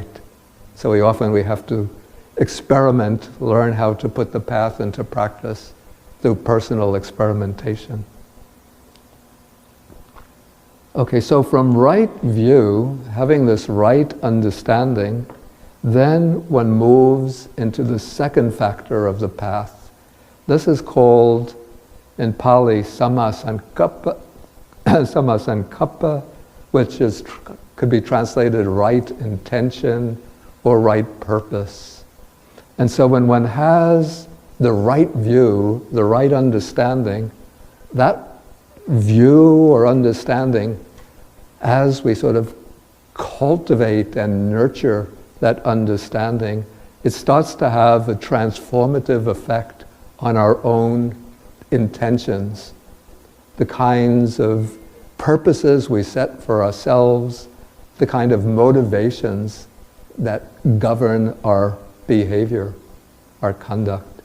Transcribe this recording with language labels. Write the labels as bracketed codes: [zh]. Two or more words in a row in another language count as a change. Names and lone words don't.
[en] So we have to experiment, learn how to put the path into practice through personal experimentation. Okay, so from right view, having this right understanding, then one moves into the second factor of the path. This is called, in Pali, [pi] sammasankappa, sammasankappa, [en] which could be translated right intention or right purpose. And so when one has the right view, the right understanding, that view or understanding, as we sort of cultivate and nurture that understanding, it starts to have a transformative effect on our own intentions, the kinds of purposes we set for ourselves, the kind of motivations that govern our behavior, our conduct.